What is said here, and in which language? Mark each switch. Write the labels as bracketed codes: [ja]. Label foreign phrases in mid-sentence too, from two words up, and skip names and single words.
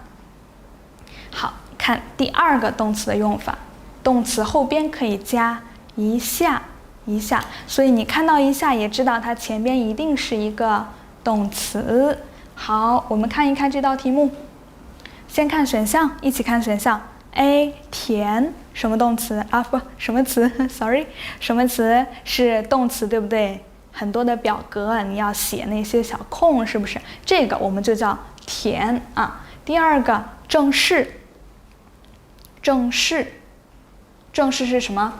[zh] 好，看第2個動詞的用法，動詞後邊可以加一下，所以你看到一下也知道它前邊一定是一個動詞。好，我們看一看這道題目，先看選項，一起看選項。A 填什麼動詞啊？不，什麼詞 ？Sorry， 什麼詞是動詞，對不對？很多的表格你要寫那些小空，是不是？這個我們就叫填啊。第2個正式是什麼？